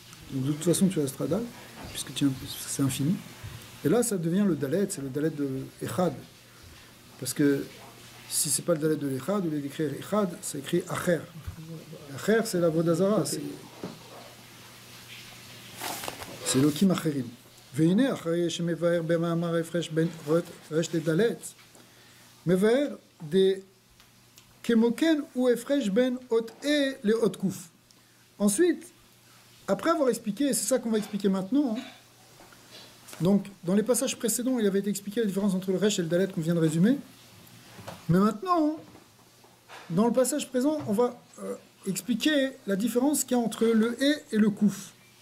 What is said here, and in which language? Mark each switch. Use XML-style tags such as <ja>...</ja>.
<fr>Donc de toute façon tu resteras dal, puisque c'est infini. Et là ça devient le dalet, c'est le dalet de Echad. Parce que si c'est pas le dalet de l'Echad, au lieu d'écrire Echad, c'est écrit Acher. Acher c'est la Vodazara, c'est Elohim Acherim.</fr> <he>והנה אחרי שמבאר במאמר ההפרש בין רש לדלת, מבאר כמו כן הוא הפרש בין אות A לאות קוף.</he> <fr>Ensuite, après avoir expliqué, et c'est ça qu'on va expliquer maintenant, donc dans les passages précédents, il avait été expliqué la différence entre le resh et le dalet qu'on vient de résumer, mais maintenant, dans le passage présent, on va expliquer la différence qu'il y a entre le E et le kouf.</fr>